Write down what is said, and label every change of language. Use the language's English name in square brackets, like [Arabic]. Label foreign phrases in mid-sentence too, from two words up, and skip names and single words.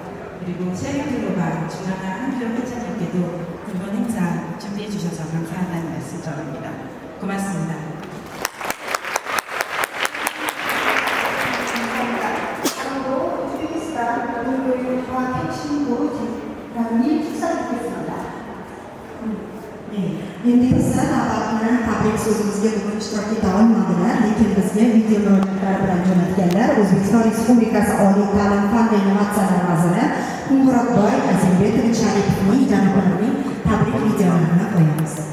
[Korean] 그리고 셰리플로바 중앙아 한교 회장님께도 이번 행사 준비해 주셔서 감사하다는 말씀 전합니다. 고맙습니다. 다음으로 우즈베키스탄 노동교육과 혁신부 장관님 축사드리겠습니다. [Uzbek] Endi esa navbatni tabrik so'zimizga bugun ishtirok eta olmadilar, lekin bizga video murojaatlar bilan jo'natganlar O'zbekiston Respublikasi Oliy ta'lim fan va innovatsiyalar vaziri Qo'ng'irotboy Azimbekov Sharipovning janoblarining tabrik videolarini qo'yamiz.